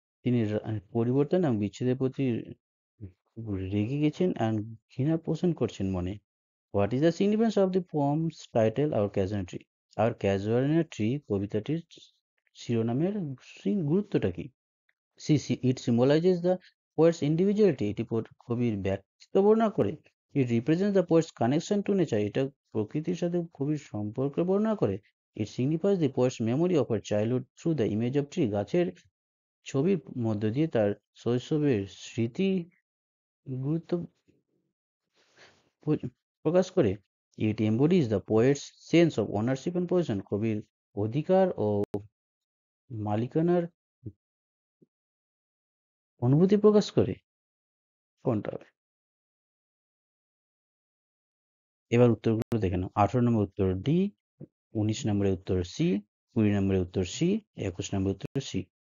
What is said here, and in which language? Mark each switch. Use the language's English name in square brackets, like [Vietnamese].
[Bangla] তিনি পরিবর্তন এবং বিচ্ছেদের প্রতি রেগে গেছেন and ঘৃণা পোষণ করছেন মনে। [English] What is the significance of the poem's title our casual tree? Our casual tree [Bangla] কবিতাটির শিরোনামের গুরুত্বটা কি? [English] it symbolizes the poet's individuality. [Bangla] এটি কবির ব্যক্তিত্ব বর্ণনা করে। [English] It represents the poet's connection to nature. [Bangla] এটা প্রকৃতির সাথে কবির সম্পর্ক বর্ণনা করে। [English] It signifies the poet's memory of her childhood through the image of tree. [Bangla] গাছের ছবির মধ্য দিয়ে তার শৈশবের স্মৃতি গুরুত্ব প্রকাশ করে। [English] It embodies the poet's sense of ownership and possession. [Bangla] কবির অধিকার ও মালিকানার অনুভূতি প্রকাশ করে। কোনটা হবে? এবার উত্তরগুলো দেখে নাও। 18 নম্বর উত্তর ডি, 19 নম্বরের উত্তর সি, 20 নম্বরের উত্তর সি, 21 নম্বরের উত্তর সি।